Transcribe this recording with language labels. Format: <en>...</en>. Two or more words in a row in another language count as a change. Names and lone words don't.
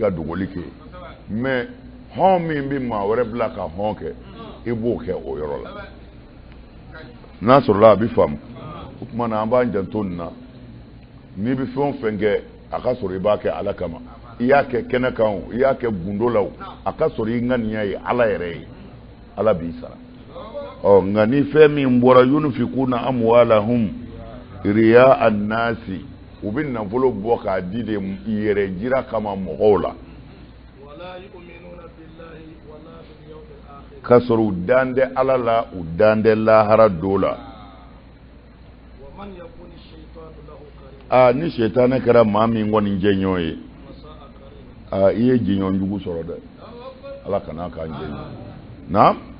<bm>ka dogoli kɛ mais hɔn min bɛ maa wɛrɛ bila ka hɔn kɛ i b'o kɛ o yɔrɔ la n'a sɔrɔla a bɛ faamu o tuma na an b'an janto nin na n'i bɛ fɛn o fɛn kɛ a ka sɔrɔ i b'a kɛ ala kama i y'a kɛ kɛnɛ kan o i y'a kɛ gundo la o a ka sɔrɔ i ŋaniya ye ala yɛrɛ ye ala b'i sara nka ni fɛn min bɔra</bm> <ar>ينفقون أموالهم رئاء الناس</ar> <bm>u bɛ nafolo bɔ k'a di de yɛrɛ jira kama mɔgɔw la ka sɔrɔ u dan tɛ ala la u dan tɛ lahara do la ni seitanɛ kɛra maa min kɔni jɛɲɔgɔn ye i ye jɛɲɔgɔn jugu sɔrɔ dɛ ala kana k'an jɛɲɔgɔn na</bm>